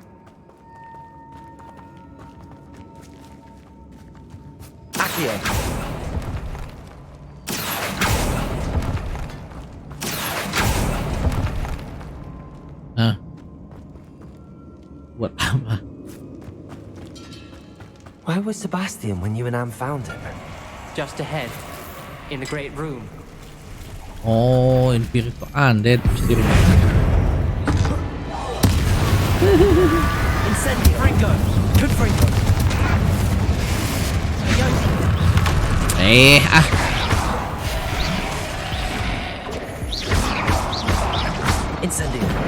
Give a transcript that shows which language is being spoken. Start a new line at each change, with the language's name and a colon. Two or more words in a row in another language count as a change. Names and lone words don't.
English: Accio! Nah.
Indonesian: Buat apa?
English: Where was Sebastian when you and Anne found him? Just ahead, in the great room.
Indonesian: Oh, Infinito Undead bisa di rumah.
English: Incendio! Fringo! Good Fringo! Incendio!